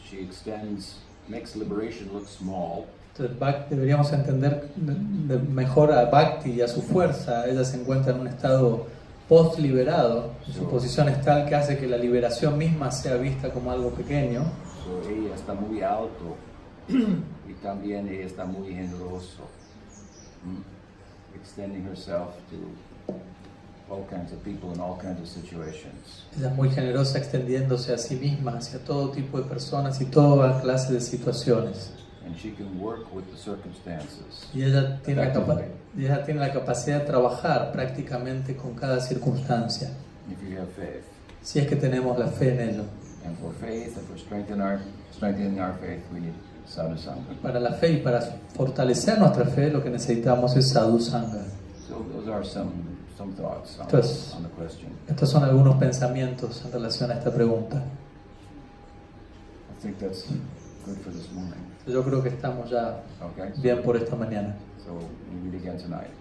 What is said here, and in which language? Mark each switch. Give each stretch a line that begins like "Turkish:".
English: She makes liberation look small.
Spanish: Entonces deberíamos entender mejor a Bhakti y a su fuerza. Ella se encuentra en un estado post-liberado. Su posición es tal que hace que la liberación misma sea vista como algo pequeño.
English: So
Spanish: ella está muy alto y también ella está muy generoso,
English: extending herself to all kinds of people in all kinds of situations.
Spanish: Ella es muy generosa extendiéndose a sí misma hacia todo tipo de personas y toda clase de situaciones.
English: And she can work with the circumstances.
Spanish: Y ella tiene la capacidad de trabajar prácticamente con cada circunstancia,
English: If you have faith.
Spanish: si es que tenemos la fe en ello.
English: And for faith and for strengthening our faith, we need sadhusanga.
Spanish: Para la fe y para fortalecer nuestra fe, lo que necesitamos es sadhusanga.
English: So those are some thoughts on the question.
Spanish: Estos son algunos pensamientos en relación a esta pregunta.
English: I think that's good for this morning.
Spanish: Yo creo que estamos ya
English: Okay.
Spanish: bien por esta mañana.
English: So we meet again tonight.